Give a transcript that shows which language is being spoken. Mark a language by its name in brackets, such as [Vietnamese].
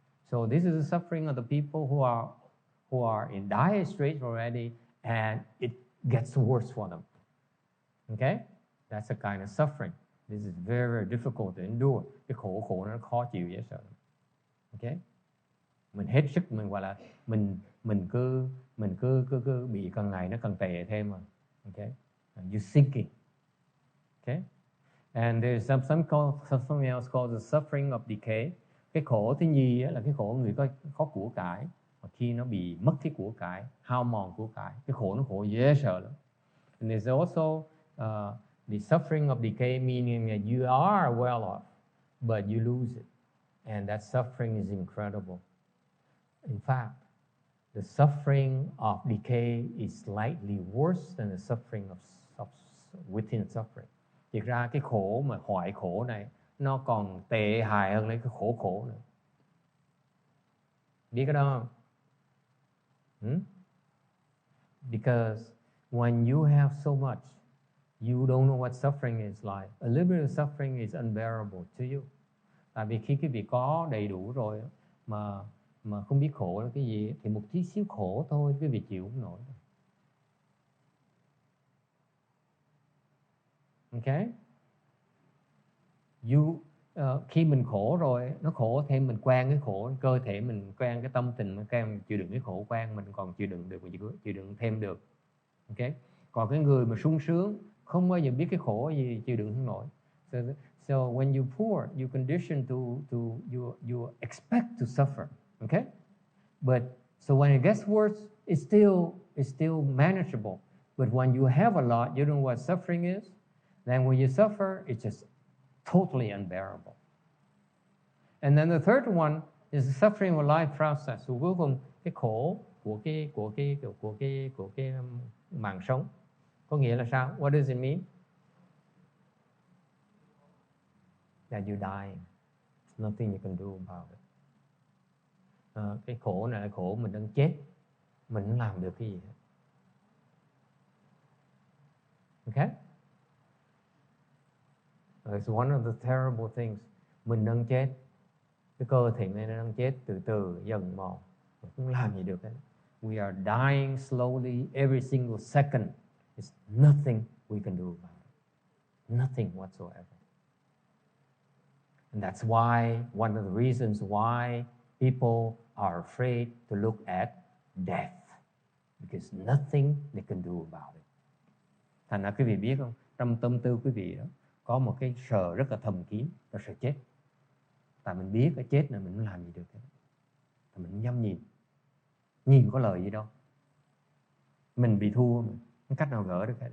[English] So this is the suffering of the people who are in dire straits already, and it gets worse for them. Okay, that's a kind of suffering. This is very, very difficult to endure. [Vietnamese] Cái khổ nó khó chịu dễ sợ. Okay, mình hết sức, mình gọi là mình cứ bị càng ngày nó càng tệ thêm mà. [English] Okay, you're sinking. Okay. And there's something else called the suffering of decay. [Vietnamese] Cái khổ thứ nhì là cái khổ người có của cải. Và khi nó bị mất cái của cải, hao mòn của cải, cái khổ nó khổ dễ sợ lắm. [English] And there's also the suffering of decay, meaning that you are well off, but you lose it. And that suffering is incredible. In fact, the suffering of decay is slightly worse than the suffering of within suffering. [Vietnamese] Thực ra cái khổ mà hoại khổ này nó còn tệ hại hơn lấy cái khổ nữa. Biết cái đó không? [English] Because when you have so much, you don't know what suffering is like. A little bit of suffering is unbearable to you. [Vietnamese] Tại vì khi quý vị có đầy đủ rồi mà không biết khổ là cái gì thì một tí xíu khổ thôi quý vị chịu không nổi. [English] Okay? [Vietnamese] Khi mình khổ rồi, nó khổ thêm mình quen cái khổ, cơ thể mình quen cái tâm tình, mình quen chịu đựng cái khổ quen, mình còn chịu đựng được, chịu đựng thêm được. Okay? Còn cái người mà sung sướng không bao giờ biết cái khổ gì, chịu đựng không nổi. [English] So when you poor, you condition to you expect to suffer. Okay? But so when it gets worse, it's still manageable. But when you have a lot, you know what suffering is. Then when you suffer, it's just totally unbearable. And then the third one is the suffering of life process. [Vietnamese] So cuối cùng cái khổ của cái mạng sống. Có nghĩa là sao? [English] What does it mean? That you die. There's nothing you can do about it. [Vietnamese] Cái khổ này là khổ mình đang chết, mình không làm được cái gì hết. [English] Okay? It's one of the terrible things. [Vietnamese] Mình đang chết, cái cơ thể này nó đang chết từ từ dần mòn, mình không làm gì được hết. [English] We are dying slowly every single second. There's nothing we can do about it. Nothing whatsoever. And that's why one of the reasons why people are afraid to look at death, because nothing they can do about it. [Vietnamese] Thành ra quý vị biết không, trong tâm tư quý vị đó có một cái sợ rất là thầm kín, là sợ chết. Tại mình biết cái chết này mình không làm gì được hết. Thì mình không dám nhìn có lời gì đâu. Mình bị thua, không cách nào gỡ được hết.